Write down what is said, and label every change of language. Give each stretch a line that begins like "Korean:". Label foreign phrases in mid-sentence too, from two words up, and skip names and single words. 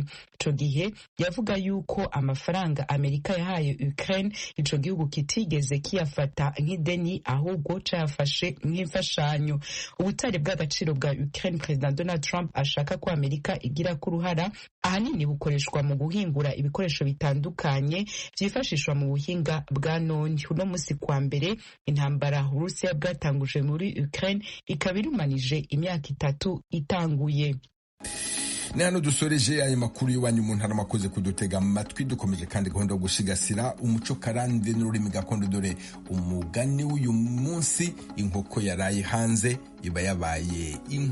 Rundi: Ico gihe yavuga yuko amafaranga Amerika yahaye Ukraine ico gihugu kitigeze kiyafata nk'ideni, ahubwo cayafashe nk'imfashanyo. Ubutare bw'agaciro bwa Ukraine President Donald Trump ashaka ko Amerika igira ku ruhara ahanini bukoreshwa mu guhingura ibikoresho bitandukanye vyifashishwa mu buhinga bwa none. Uno musi kwa mbere intambara Urusiya bwatanguje muri Ukraine ikaba irumanije imyaka 3 itanguye. Ni hano dusoreje aya makuru y'iwanyu mu ntara, makoze kudutega amatwi.
Kinyarwanda: Dukomeje kandi gahunda yo gushigasira umuco karande n'ururimi gakondo, dore umugani w'uyu munsi: inkoko yaraye hanze iba yabaye inkware.